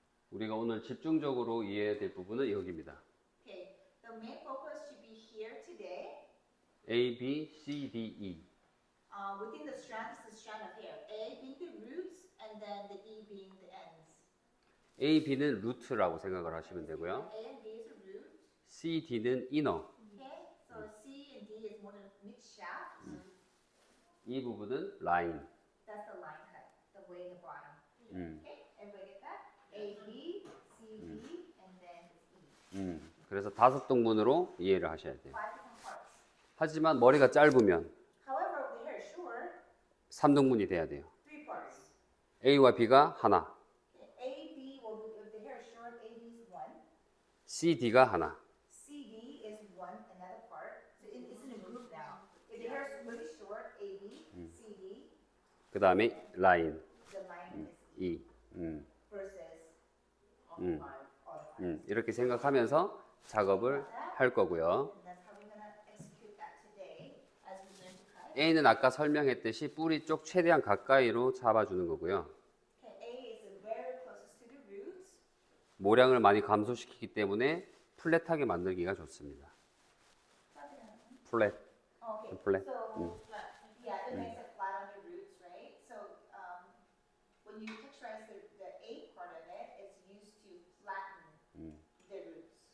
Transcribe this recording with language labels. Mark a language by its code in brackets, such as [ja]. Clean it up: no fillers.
[ko] 우리가 오늘 집중적으로 이해해야 될 부분은 여기입니다. [en] Okay, the main focus should be here today. A, B, C, D, E. Within the strand is the strand of hair. A being the roots and then the E being the ends. [ko] A, B는 루트라고 생각을 하시면 되고요. [en] A and B is the root. [ko] C, D는 이너. [en] Okay, so C and D is more than mid shaft. [ko] 이 부분은 라인. [en] That's the line cut, the way in the bottom. 음. Okay, everybody get that? A, B, C, D, and then it's E. [ko] 그래서 5등분으로 이해를 하셔야 돼요. [en] 5 different parts. [ko] 하지만 머리가 짧으면 [en] However, if the hair is short, [ko] 3등분이 돼야 돼요. [en] 3 parts. [ko] A와 B가 하나, [en] Okay, A, B, well, if the hair is short, A, B is 1. [ko] C, D가 하나. [en] C, D is one another part. So it's in a group now. If the hair is really short, A, B, C, D, [ko] 그 다음에 라인, [en] the line is E E. versus all Mm. five. all the parts. [ko] 이렇게 생각하면서 작업을 할 거고요. [en] And that's how we're gonna execute that today as we learn to cut. [ko] A는 아까 설명했듯이 뿌리 쪽 최대한 가까이로 잡아주는 거고요. [en] Okay, A is very closest to the roots. [ko] 모량을 많이 감소시키기 때문에 플랫하게 만들기가 좋습니다. 플랫, [en] Okay, [ko] 플랫. [en] so yeah, it makes it flat on the roots, right? So when you texturize the A part of it, it's used to flatten the roots.